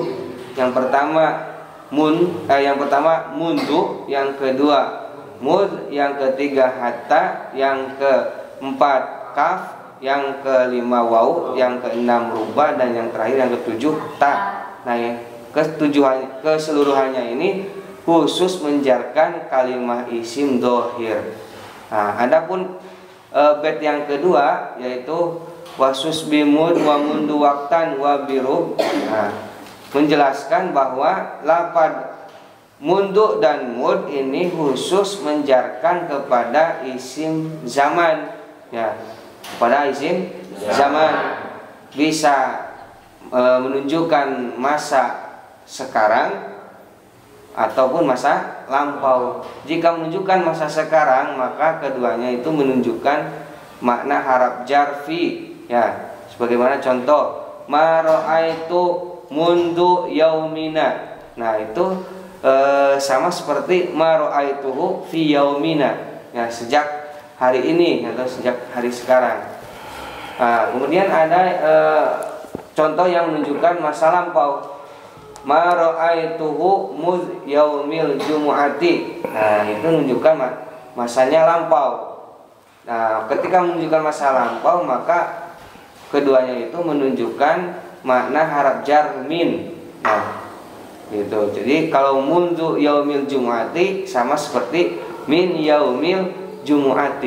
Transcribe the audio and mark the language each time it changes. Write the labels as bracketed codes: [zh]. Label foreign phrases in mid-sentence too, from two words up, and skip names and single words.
[id] Yang pertama mundu, yang kedua mud, yang ketiga hatta, yang keempat kaf, yang kelima waw, yang keenam rubah, dan yang terakhir yang ketujuh ta. Nah, ya, keseluruhannya ini khusus menjarkan kalimat isim dohir. Nah, adapun bait yang kedua, yaitu [ar] wasus bimud wa mundu waktan wa birub, [id] nah, menjelaskan bahwa lapad mundu dan mud ini khusus menjarkan kepada isim zaman, ya, kepada isim zaman. Bisa menunjukkan masa sekarang ataupun masa lampau. Jika menunjukkan masa sekarang, maka keduanya itu menunjukkan makna harap jarfi, ya, sebagaimana contoh [ar] ma ra'aitu mundu yaumina. [id] Nah, itu sama seperti [ar] ma ra'aituhu fi yaumina, [id] ya, sejak hari ini atau sejak hari sekarang. Nah, kemudian ada contoh yang menunjukkan masa lampau, [ar] ma ra'aituhu muz yaumil jumu'ati. [id] Nah, itu menunjukkan masanya lampau. Nah, ketika menunjukkan masa lampau, maka keduanya itu menunjukkan makna harap jar min. Nah, gitu. Jadi kalau [ar] mundu yaumil jumu'ati [id] sama seperti [ar] min yaumil jumu'ati.